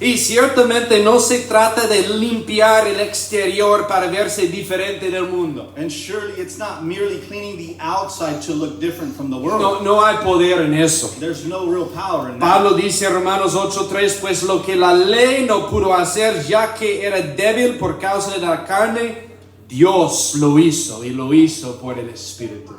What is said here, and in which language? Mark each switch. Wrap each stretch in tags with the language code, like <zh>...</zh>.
<es>Y ciertamente no se trata de limpiar el exterior para verse diferente del mundo.</es> <en>And surely it's not merely cleaning the outside to look different from the world.</en> <es>No hay poder en eso.</es> <en>There's no real power in that.</en> <es>Pablo dice en Romanos 8:3, pues lo que la ley no pudo hacer ya que era débil por causa de la carne, Dios lo hizo y lo hizo por el Espíritu.</es>